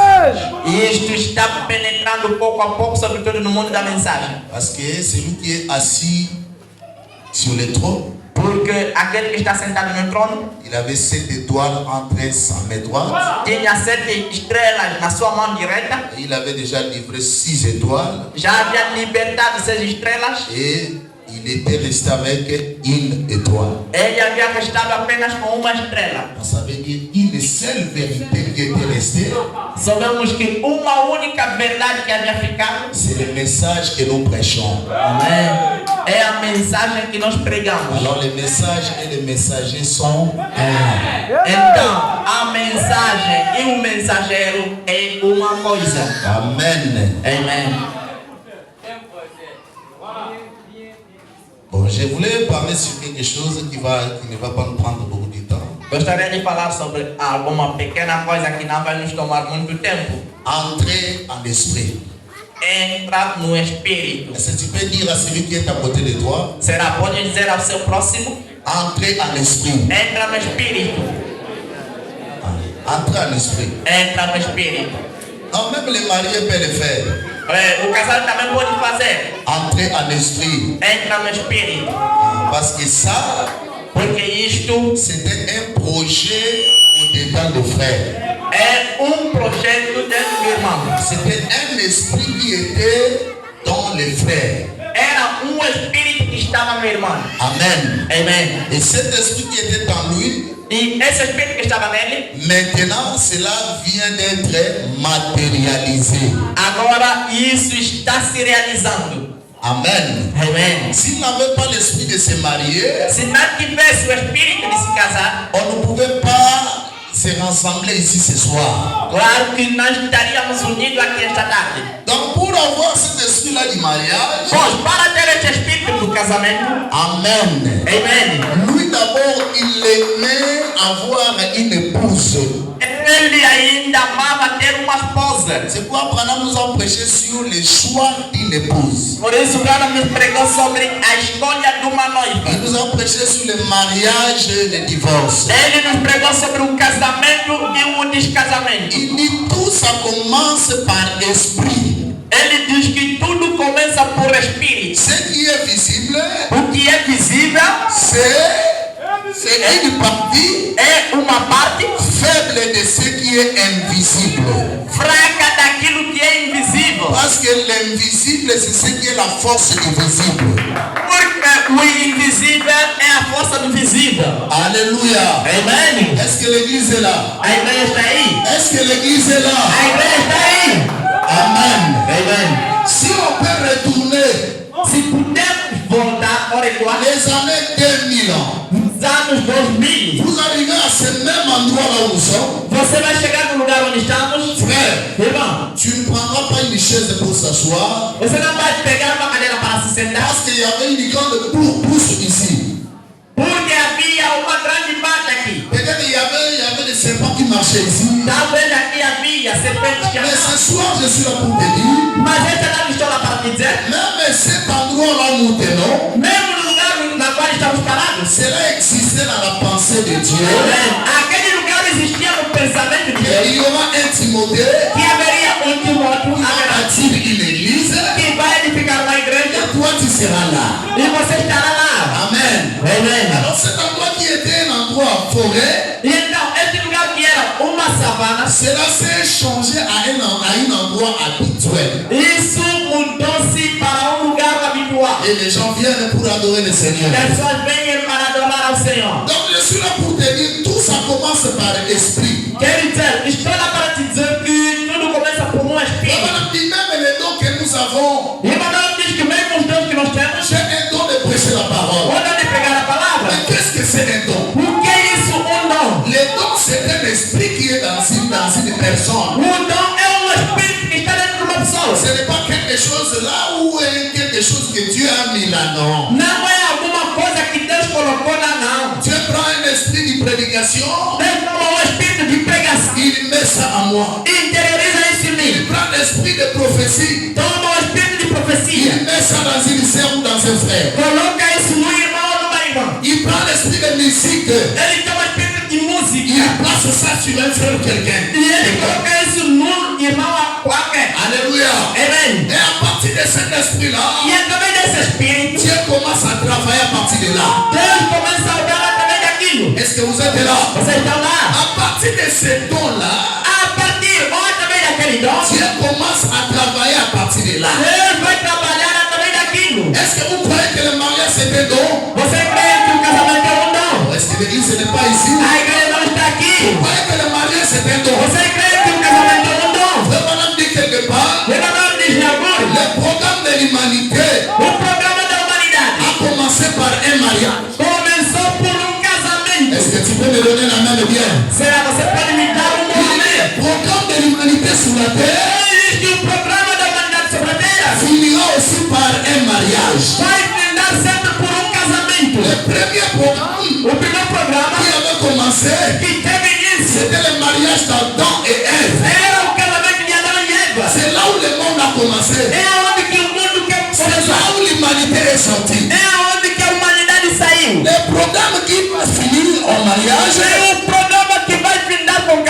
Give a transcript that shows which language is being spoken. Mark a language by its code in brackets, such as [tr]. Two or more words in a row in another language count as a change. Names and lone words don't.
[pt] e isto está penetrando pouco a pouco, sobretudo no mundo da mensagem. [fr] Parce que celui qui est assis sur le trône, [pt] Porque aquele que está sentado no trono [fr] il avait 7 étoiles entre sa main droite. [pt] tinha 7 estrelas na sua mão direita, [fr] Et il avait déjà livré 6 étoiles. [pt] já havia libertado 6 estrelas. [fr] Et il était resté avec une étoile. [pt] Ele havia restado apenas com uma estrela. [fr] Ça veut dire une seule vérité qui était restée. [pt] Sabemos que uma única verdade que havia ficado, [fr] C'est le message que nous prêchons. [pt] é a mensagem que nós pregamos. [fr] Alors les messages et les messagers sont un. [pt] Então, a mensagem e o mensageiro é uma coisa. [fr] Amen. [pt] Amém. [fr] Bon, je voulais parler sur quelque chose qui ne va pas nous prendre beaucoup de temps. [pt] Gostaria de falar sobre alguma pequena coisa que não vai nos tomar muito tempo. [fr] Entrer en esprit. [pt] Entra no espírito. [fr] Est-ce que tu peux dire à celui qui est à côté de toi, [pt] Será? Pode dizer ao seu próximo? [fr] entrer en esprit. [pt] Entra no espírito. [fr] Entrer en esprit. [pt] Entra no espírito. [fr] Non, même les mariés peuvent le faire. [pt] O casal também pode fazer. [fr] Entrer en esprit. [pt] Entra no espírito. [fr] Parce que ça, [pt] Porque isto [fr] c'était un projet au-dedans de frères. [pt] é projeto dentro do irmão. [fr] C'était un esprit qui était dans les frères. [pt] Era espírito que estava no irmão. [fr] Amen. [pt] Amen. [fr] Et cet esprit qui était en lui, [pt] E esse espírito que estava nele, [fr] maintenant, cela vient d'être matérialisé. [pt] agora isso está se realizando. [fr] Amen. [pt] Amen. [fr] S'il n'avait pas l'esprit de se marier, [pt] Se não tivesse o espírito de se casar, [fr] on ne pouvait pas se rassembler ici ce soir. [pt] claro que nós estaríamos unidos aqui esta tarde. [fr] Donc pour avoir cet esprit-là du mariage, [pt] Pois, para ter este espírito do casamento, [fr] Amen. [pt] amen. [fr] Lui d'abord, il aimait avoir une épouse. [pt] Ele ainda amava ter uma esposa. [fr] C'est pourquoi Branham nous a prêché sur le choix d'une épouse. [pt] Por isso, Branham nos pregou sobre a escolha de uma noiva. [fr] Il nous a prêché sur le mariage et le divorce. [pt] Ele nos pregou sobre o casamento e o descasamento. [fr] Il dit tout ça commence par esprit. [pt] Ele diz que tudo começa por espírito. [fr] Ce qui est visible, [pt] O que é visível [fr] c'est une partie [pt] é uma parte [fr] faible de ce qui est invisible. [pt] fraca daquilo que é invisível. [fr] Parce que l'invisible, c'est ce qui est la force du visible. [pt] Porque o invisível é a força do visível. [fr] Alléluia. [pt] Amen. [fr] Est-ce que l'église est là? [pt] A igreja está aí. [fr] Est-ce que l'église est là? [pt] A igreja está aí. [fr] Amen. [pt] Amen. [fr] Si on peut retourner [pt] Se pudermos voltar, olha lá, [fr] les années 2000 ans, [pt] nos anos 2000, [fr] vous arrivez à ce même endroit là où nous sommes, [pt] você vai chegar no lugar onde estamos. [fr] frère, [pt] Irmão, [fr] tu ne prendras pas une chaise pour s'asseoir [pt] você não vai pegar uma cadeira para se sentar, [fr] parce qu'il y avait une grande pousse ici. [pt] porque havia uma grande mata aqui. [fr] Peut-être il y avait des serpents qui marchaient ici. [pt] Talvez aqui havia serpentes que [fr] Mais [pt] andavam. [fr] ce soir, je suis là pour te dire, [pt] Mas esta não estou lá para te dizer. [fr] même cet endroit là où nous tenons, [pt] Mesmo no lugar na qual estamos parados, [fr] cela existait dans la pensée de Dieu. [pt] aquele lugar existia no pensamento de [fr] Et [pt] Deus. [fr] il y aura un Timothée [pt] Que haveria Timóteo [fr] qui va bâtir une église [pt] que vai edificar uma igreja [fr] et toi tu seras là. [pt] e você estará lá. [fr] Amen. [pt] Amen. [fr] Alors cet endroit qui était un endroit forêt, [pt] E então, esse lugar que era uma savana, [fr] cela s'est changé à un endroit habituel. [pt] isso mudou-se para lugar habitual. [fr] Et les gens viennent pour adorer le Seigneur. [pt] Pessoas vêm para adorar ao Senhor. [fr] Donc je suis là pour te dire, tout ça commence par l'esprit. [pt] Quero dizer, estou lá para te dizer que tudo começa por um espírito. [fr] Même les dons que nous avons, [pt] E o Madonna diz que mesmo os dons que nós temos, [fr] j'ai un don de prêcher la parole. [pt] o dom de pregar a palavra. [fr] Mais qu'est-ce que c'est un don? [pt] O que é isso, dom? [fr] Le don, c'est un esprit qui est dans une personne. [pt] O dom é espírito que está dentro de uma pessoa. [fr] Ce n'est pas quelque chose là où est quelque chose que Dieu a mis là, non. [pt] Não é alguma coisa que Deus colocou lá, não. [fr] Dieu prend un esprit de prédication, [pt] Deus tomou espírito de pregação. [fr] il met ça en moi. [pt] Interioriza isso em [fr] Il [pt] mim. [fr] prend l'esprit de prophétie, [pt] Toma espírito de profecia. [fr] il met ça dans une sœur ou dans un frère. [pt] Coloca isso no irmão ou numa irmã. [fr] Il prend l'esprit de musique, [pt] Ele toma espírito de música. [fr] il place ça sur un frère ou quelqu'un. [pt] E ele coloca isso no irmão a qualquer. [fr] Alléluia. [pt] Amen. [fr] Et à partir de cet esprit-là, [pt] E através desse espírito, [fr] Dieu commence à travailler à partir de là. [pt] Deus começa a orar através daquilo. [fr] Est-ce que vous êtes là? [pt] Vocês estão lá? [fr] À partir de ce don-là, [pt] A partir ou através daquele dom, [fr] Dieu commence à travailler à partir de là. [pt] Deus vai trabalhar através daquilo. [fr] Est-ce que vous croyez que le mariage c'est un don? [pt] Você crê que o casamento é dom? [fr] Est-ce que l'église ce n'est pas ici? [pt] A igreja não está aqui. [fr] Vous croyez que le mariage c'est un don? [pt] Você crê que o casamento é dom? [fr] Frère Madame dit quelque part, [pt] O Madonna diz em alguns, [fr] le programme de l'humanité [pt] o programa da humanidade [fr] a commencé par un mariage. [pt] começou por casamento. [fr] Est-ce que tu peux me donner la main de bien? [pt] Será você pode me dar um nome? [fr] Le programme de l'humanité sur la terre [pt] Existe o programa da humanidade sobre a terra. [fr] finira aussi par un mariage. [pt] Vai finalizar sempre por casamento. [fr] Le premier programme [pt] O primeiro programa [fr] qui avait commencé, [pt] que teve início [fr] c'était le mariage d'Adam et Ève. [pt] era o casamento de Adão e Eva. [fr] C'est là où le monde a commencé. [pt] É onde que o mundo quer [fr] C'est [pt] começar. [fr] là où l'humanité est sortie. [pt] É onde que a humanidade saiu. [fr] Le programme qui va finir en mariage, [pt] É o programa que vai findar com o